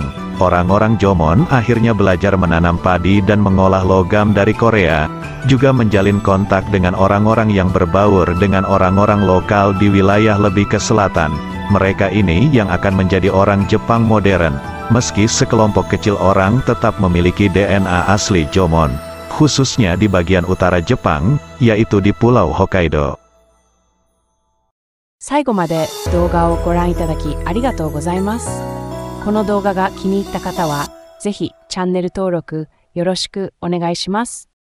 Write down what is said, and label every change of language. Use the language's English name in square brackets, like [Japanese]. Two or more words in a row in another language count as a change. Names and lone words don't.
[Indonesian] Orang-orang Jomon akhirnya belajar menanam padi dan mengolah logam dari Korea, juga menjalin kontak dengan orang-orang yang berbaur dengan orang-orang lokal di wilayah lebih ke selatan. Mereka ini yang akan menjadi orang Jepang modern. Meski sekelompok kecil orang tetap memiliki DNA asli Jomon, khususnya di bagian utara Jepang, yaitu di Pulau Hokkaido. [Japanese] 最後まで動画をご覧いただきありがとうございます。この動画が気に入った方は、ぜひチャンネル登録よろしくお願いします。